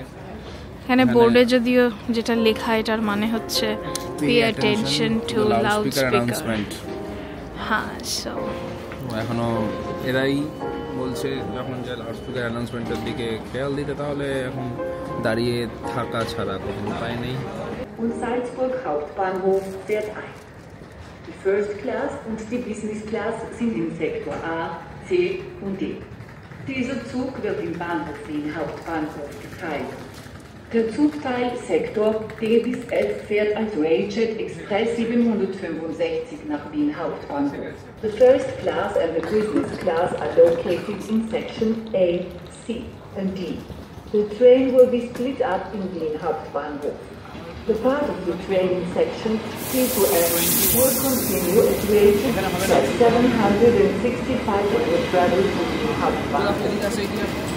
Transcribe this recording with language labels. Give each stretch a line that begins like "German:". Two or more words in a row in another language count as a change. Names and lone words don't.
Bangla: এখানে বোর্ডে যদিও যেটা লেখা, এটার মানে হচ্ছে
English: pay attention to loud speaker.
Bangla: হ্যাঁ, সো এখনো এরাই বলছে যখন যে
English: loud speaker
Bangla: অ্যানাউন্সমেন্টের দিকে খেয়াল দিতে, তাহলে এখন দাঁড়িয়ে থাকা ছাড়া কোনো উপায় নেই।
German: Und Salzburg Hauptbahnhof fährt ein. Die
English: First Class
German: und die
English: Business Class
German: sind in Sektor A, C und D. Dieser Zug wird im Bahnhof Wien Hauptbahnhof geteilt. Der Zugteil Sektor D bis F fährt als Railjet Express 765 nach Wien Hauptbahnhof.
English: The first class and the business class are located in section A, C and D. The train will be split up in Wien Hauptbahnhof. The part of the training section, C to F, will continue at railjet Express 765 and will travel to Wien Hauptbahnhof.